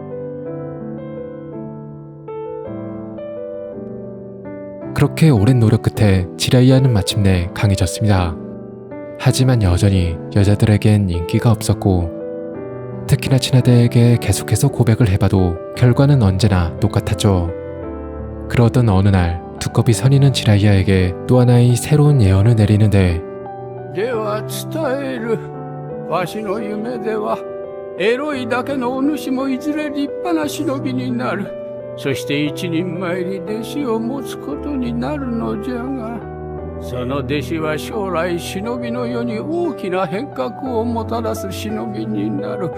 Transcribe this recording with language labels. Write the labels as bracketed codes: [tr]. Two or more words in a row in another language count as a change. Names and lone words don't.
[ko] 그렇게 오랜 노력 끝에 지라이야는 마침내 강해졌습니다. 하지만 여전히 여자들에겐 인기가 없었고, 특히나 친아대에게 계속해서 고백을 해봐도 결과는 언제나 똑같았죠. 그러던 어느 날 두꺼비 선인은 지라이야에게 또 하나의 새로운 예언을 내리는데, [ja] では伝える。わしの夢ではエロいだけのお主もいずれ立派な忍びになる。そして一人前に弟子を持つことになるのじゃが、その弟子は将来忍びの世に大きな変革をもたらす忍びになる。